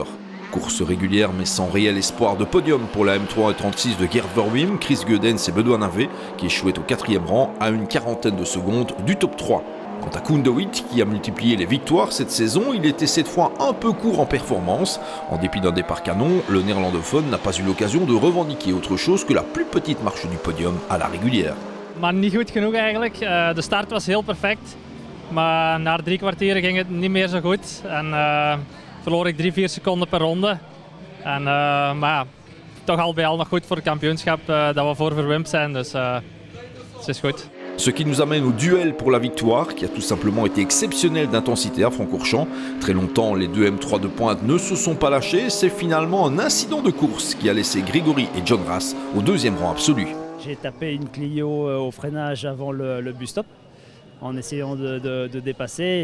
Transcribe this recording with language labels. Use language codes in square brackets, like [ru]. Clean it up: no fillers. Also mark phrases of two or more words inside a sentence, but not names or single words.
[fr] Course régulière mais sans réel espoir de podium pour la M3 36 de Gerd Verwim, Chris Goedens et Benoît Navet qui échouaient au 4e rang à une quarantaine de secondes du top 3. Quant à Koen de Witt qui a multiplié les victoires cette saison, il était cette fois un peu court en performance. En dépit d'un départ canon, le néerlandophone n'a pas eu l'occasion de revendiquer autre chose que la plus petite marche du podium à la régulière. [nl] Maar niet goed genoeg eigenlijk. De start was heel perfect, maar na 3 kwartieren ging het niet meer zo goed. En verloor ik 3-4 seconden per ronde. En, maar ja, toch al bij al nog goed voor het kampioenschap dat we voor verwimpt zijn, dus het is goed. [fr] Ce qui nous amène au duel pour la victoire, qui a tout simplement été exceptionnel d'intensité à Francorchamps. Très longtemps, les deux M3 de pointe ne se sont pas lâchés. C'est finalement un incident de course qui a laissé Grégory et John Rass au deuxième rang absolu. J'ai tapé une Clio au freinage avant le bus stop en essayant de dépasser.